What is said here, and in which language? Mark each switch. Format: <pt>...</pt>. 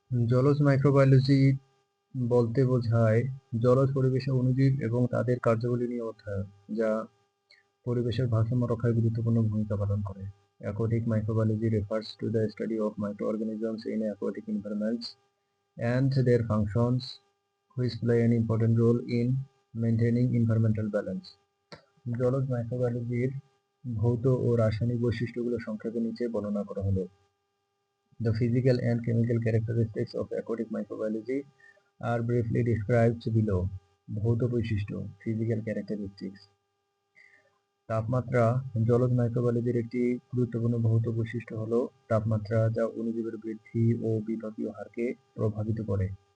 <bn>জলজ মাইক্রোবায়োলজি বলতে বোঝায় জলজ পরিবেশে অণুজীব এবং তাদের কার্যাবলী নিয়ে অধ্যয়ন, যা পরিবেশের ভারসাম্য রক্ষায় গুরুত্বপূর্ণ ভূমিকা পালন করে।</bn> <en>Aquatic microbiology refers to the study of microorganisms in aquatic environments and their functions, which play an important role in maintaining environmental balance.</en> <bn>জলজ মাইক্রোবায়োলজির ভৌত ও রাসায়নিক বৈশিষ্ট্যগুলো সংক্ষেপে নিচে বর্ণনা করা হলো।</bn> <en>The physical and chemical characteristics of aquatic microbiology are briefly described below.</en> <bn>ভৌত বৈশিষ্ট্য,</bn> <en>physical characteristics.</en> <bn>তাপমাত্রা। জলজ মাইক্রোবায়োলজির একটি গুরুত্বপূর্ণ ভৌত বৈশিষ্ট্য হলো তাপমাত্রা, যা অণুজীবের বৃদ্ধি ও বিপাকীয় হারকে প্রভাবিত করে।</bn>